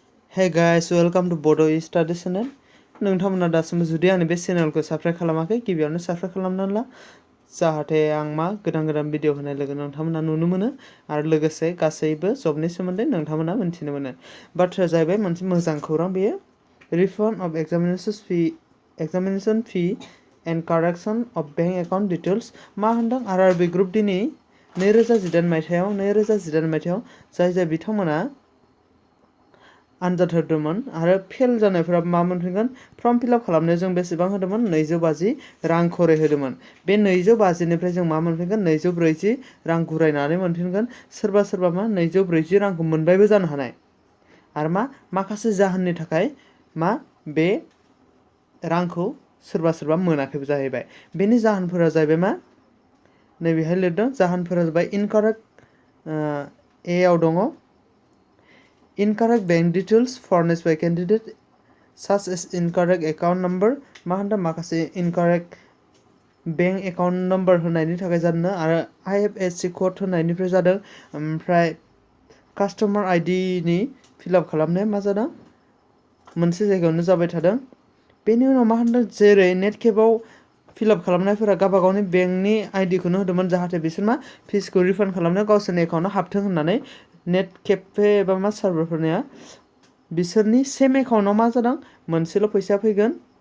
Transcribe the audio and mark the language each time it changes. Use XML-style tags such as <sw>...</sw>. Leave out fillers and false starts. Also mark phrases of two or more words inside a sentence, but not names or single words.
<en>Hey guys, welcome to Bodo Study Channel.</en> <brx>नोंथांमोना दासिमबो जुदि आंनि बे चेनेलखौ साबस्क्राइब खालामाखै गिबियावनो साबस्क्राइब खालामनानै ला जाहाथे आं गोदान भिडिअ होनाय लोगो नोंथांमोना नुनो मोनो आरो लोगोसे गासैबो जबनि सोमोन्दै नोंथांमोना मिन्थिनो मोनो। बाथ्राया जाहैबाय मोनसे मोजां खौरां बेयो</brx> <en>refund of examination fee and correction of bank account details</en> <brx>मा होनदों RRB Group D नि 2018 मायथाइयाव जाय बिथांमोना आनजाद होदोंमोन आरो फेल जानायफोरा मा मोनफिनगोन फर्म फिलआप खालामनायाव जों बेसेबां होदोंमोन 250 रां खरै होदोंमोन बे 250 निफ्राय जों मा मोनफिनगोन 240 रां गुरायनानै मोनफिनगोन सोरबा मा 240 रांखौ मोनबायबो जानो हानाय आरो माखासे जाहोननि थाखाय बे रांखौ सोरबा मोनाखैबो जाहैबाय बेनि जाहोनफोरा जाहैबाय नैबेहाय लिरदों जाहोनफोरा जाबाय इनकारेक्ट ए आव दङ</brx> <en>incorrect bank details furnished by candidate such as incorrect account number</en> <brx>मा होनदों माखासे</brx> <en>incorrect bank account number</en> <brx>होनायनि थाखाय जादों आरो IFSC code होनायनिफ्राय जादों ओमफ्राय</brx> <en>customer ID</en> <brx>नि फिलआप खालामनाया मा जादों मोनसे जायगायावनो जाबाय थादों बेनि उनाव मा होनदों जेरै नेट केपआव फिलआप खालामनायफोरा गावबागावनि बेंकनि आइडिखौनो होदोंमोन जाहाथे बिसोर फिसखौ रिफान्ड खालामनायाव गावसोरनि एकाउन्टआव हाबथों होननानै</brx> <en>net cafe</en> <brx>एबा सार्भारफोरनिया बिसोरनि</brx> <en>same account</en> <brx>मा जादों मोनसेल' फैसा फैगोन</brx>